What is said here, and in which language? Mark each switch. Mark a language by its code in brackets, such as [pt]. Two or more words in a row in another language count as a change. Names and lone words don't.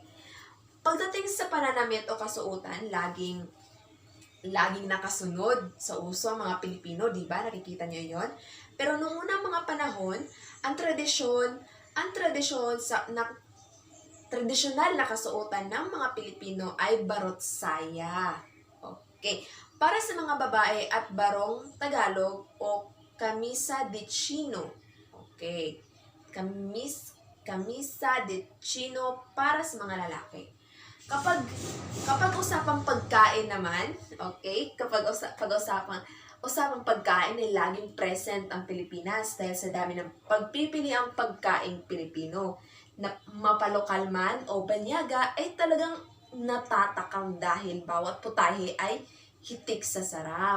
[tl] Pagdating sa pananamit o kasuotan, laging nakasunod sa uso ang mga Pilipino, di ba? Nakikita niyo yon. Pero noong unang mga panahon, ang tradisyonal na kasuotan ng mga Pilipino ay barot saya. Okay. Para sa mga babae at barong Tagalog o [es] camisa de chino. [tl] Okay. [es] Camisa de chino [tl] para sa mga lalaki. Kapag usapang pagkain naman, okay? Kapag usapang pagkain ay laging present ang Pilipinas dahil sa dami ng pagpipili ang pagkaing Pilipino. Na mapalokal man o banyaga ay talagang natatakam dahil bawat putahe ay hitik sa sarap.